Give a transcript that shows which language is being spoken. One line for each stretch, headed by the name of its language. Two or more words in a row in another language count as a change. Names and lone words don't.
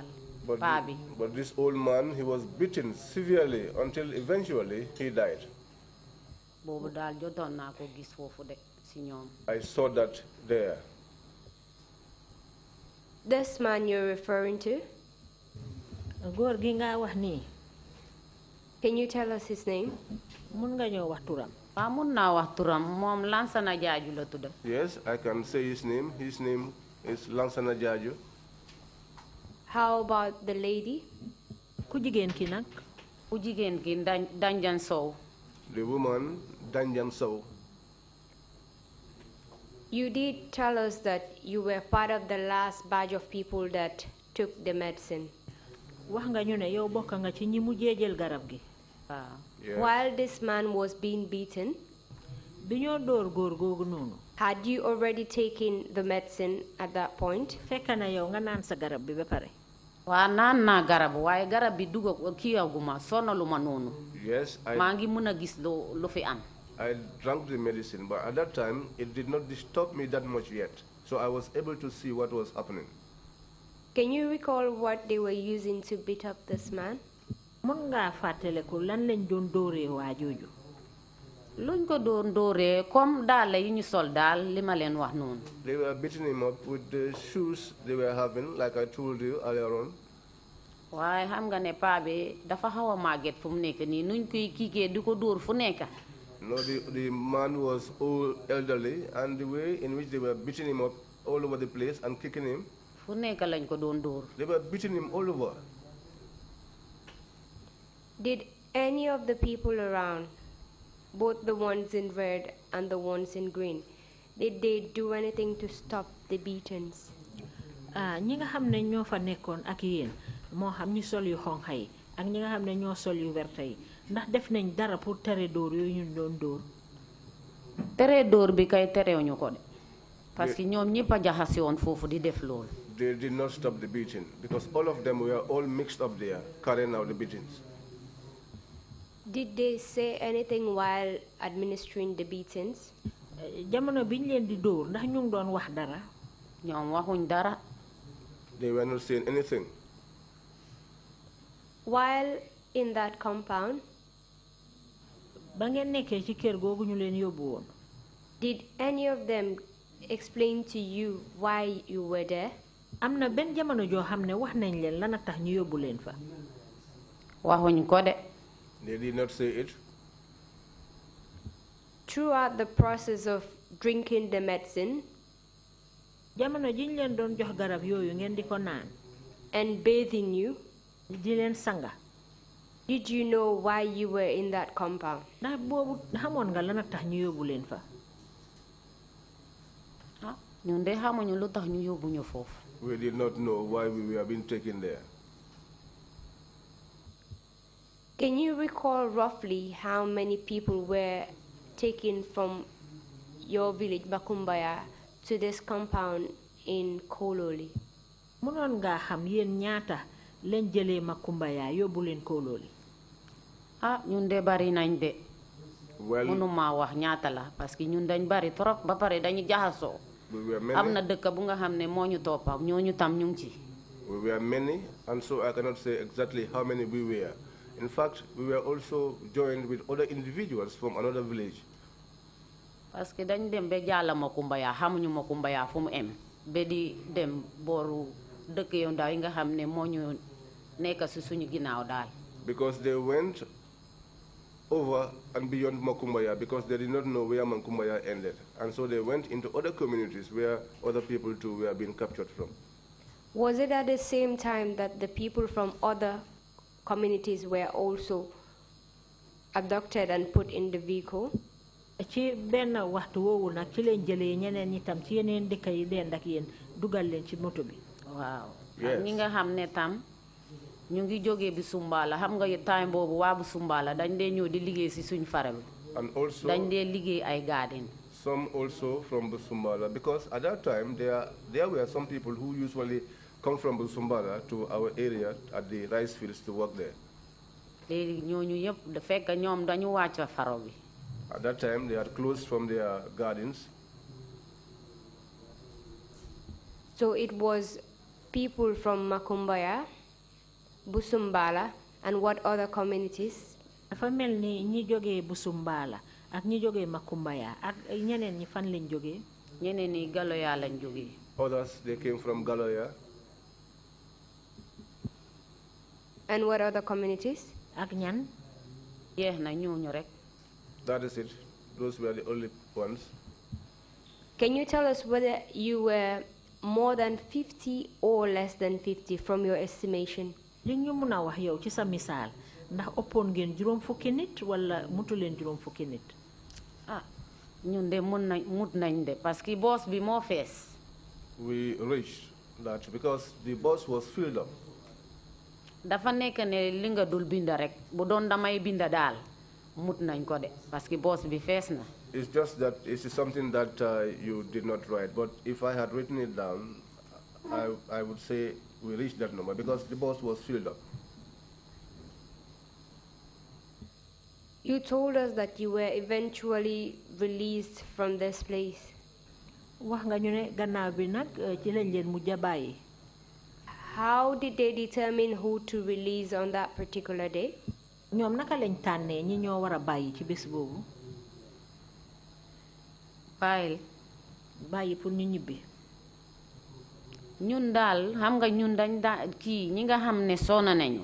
English: But this old man, he was beaten severely until eventually he died.
Wolof: boobu daal jotoon naa ko gis foofu de si ñoom.
English: I saw that there. This man you're referring to?
Wolof: góor gi nga wax nii.
English: Can you tell us his name?
Wolof: mun nga ñoo wax turam.
English: Yes, I can say his name. His name is Lansana Jaju. How about the lady?
Wolof: Ku jigéen ki nag? Ku jigéen ki Danjan Sow.
English: The woman, Danjan Sow. You did tell us that you were part of the last batch of people that took the medicine.
Wolof: Wax nga ñu ne yow bokk nga ci ñi mujjee jël garab gi.
English: While this man was being beaten,
Wolof: bi ñoo door góor googu noonu.
English: had you already taken the medicine at that point?
Wolof: Fekk na yow nga naan sa garab bi ba pare. Waa naan naa garab waaye garab bi duga kiyaguma sonaluma noonu.
English: Yes,
Wolof: maa ngi mën a gis lu fi am.
English: I drank the medicine, but at that time, it did not disturb me that much yet. So I was able to see what was happening. Can you recall what they were using to beat up this man?
Wolof: Mën nga fàttaliku lan lañ doon dóoree waa jooju. Luñ ko doon dóoree comme daal yi ñu sol daal li ma leen wax noonu.
English: They were beating him up with the shoes they were having, like I told you earlier on.
Wolof: waaye xam nga ne paa bi dafa xaw a màgget fu mu nekk nii nuñ koy kiikee di ko dóor fu nekk.
English: No, the man was old, elderly, and the way in which they were beating him up all over the place and kicking him.
Wolof: Fu nekk lañ ko doon dóor.
English: They were beating him all over. Did any of the people around, both the ones in red and the ones in green, did they do anything to stop the beatings?
Wolof: ñi nga xam ne ñoo fa nekkoon ak yéen moo xam ñu sol yu xonxa yi ak ñi nga xam ne ñoo sol yu werta yi ndax def nañ dara pour tere dóor yooyu ñu doon dóor. tere dóor bi kay terewuñu ko de
French: parce que
Wolof: ñoom ñëpp a jaxase woon foofu di def lool.
English: They did not stop the beating because all of them were all mixed up there, carrying out the beatings. Did they say anything while administering the beatings?
Wolof: jamono biñ leen di dóor ndax ñu ngi doon wax dara. ñoom waxuñ dara.
English: They were not saying anything. While in that compound,
Wolof: ba ngeen nekkee ci kër googu ñu leen yóbbu woon.
English: did any of them explain to you why you were there?
Wolof: am na benn jamono joo xam ne wax nañ leen lan a tax ñu yóbbu leen fa. waxuñ ko de.
English: They did not say it. Throughout the process of drinking the medicine,
Wolof: jamono jiñ leen doon jox garab yooyu ngeen di ko naan.
English: and bathing you,
Wolof: di leen sanga.
English: did you know why you were in that compound?
Wolof: ndax boobu xamoon nga lan a tax ñu yóbbu leen fa. ñun de xamuñu lu tax ñu yóbbu ñu foofu.
English: We did not know why we were being taken there. Can you recall roughly how many people were taken from your village, Bakumbaya, to this compound in Kololi?
Wolof: mënoon nga xam yéen ñaata leen jëlee Makumbaya yóbbu leen Kololi. ñun de bari nañ de.
English: Well,
Wolof: mënuma wax ñaata la
French: parce que
Wolof: ñun dañ bari trop ba pare dañu jaxasoo. am na dëkk bu nga xam ne moo ñu toppa ñooñu tam ñu ngi ci.
English: we were many, and so I cannot say exactly how many we were. In fact, we were also joined with other individuals from another village.
French: parce que
Wolof: dañ dem ba jàlla Makumbaya xamuñu Makumbaya fu mu em ba di dem booru dëkk yu ndaw yi nga xam ne moo ñu nekk si suñu ginnaaw daal.
English: Because they went over and beyond Makumbaya because they did not know where Makumbaya ended. And so they went into other communities where other people too were being captured from. Was it at the same time that the people from other communities were also abducted and put in the vehicle?
Wolof: ci benn waxtu woowu nag ci leen jëlee ñeneen ñi tam ci yeneen dëkk yi dend ak yéen dugal leen ci moto bi. waaw ñi nga xam ne tam ñu ngi jógee bi Sumbala xam nga time boobu waa bu Sumbala dañ dee ñëw di liggéey si suñ fare bi.
English: And also
Wolof: dañ dee liggéey ay garden.
English: some also from Busumbala, because at that time there were some people who usually come from Busumbala to our area at the rice fields to work there.
Wolof: léegi ñooñu yëpp da fekk ñoom dañu wàcc faro bi.
English: At that time, they had closed from their gardens. So it was people from Makumbaya, Busumbala, and what other communities?
Wolof: dafa mel ni ñi jógee Busumbala ak ñi jógee Makumbaya ak ñeneen ñi fan lañ jógee. ñeneen ñi Galoya lañ jógee.
English: Others, they came from Galoya. And what other communities?
Wolof: ak ñan. yeex na ñooñu rek.
English: That is it. those were the only ones. Can you tell us whether you were more than 50 or less than 50 from your estimation?
Wolof: li ñu mën a wax yow ci sa misaal ndax ëppoon ngeen juróom fukki nit wala mutu leen juróom fukki nit. ah ñun de mut nañ de
French: parce que
Wolof: boss bi moo fees.
English: We reached that because the bus was filled up.
Wolof: dafa nekk ne li nga dul binda rek bu doon damay binda daal mut nañ ko de
French: parce que
Wolof: boss bi fees na.
English: It's just that it is something that you did not write. But if I had written it down, I would say we reached that number because the bus was filled up. You told us that you were eventually released from this place.
Wolof: wax nga ñu ne gannaaw bi nag ci lañ leen mujj a bàyyi.
English: How did they determine who to release on that particular day?
Wolof: ñoom naka lañ tànnee ñi ñoo war a bàyyi ci bés boobu. bàyyi pour ñu ñibbi. ñun daal xam nga ñun dañ kii ñi nga xam ne sonna nañu.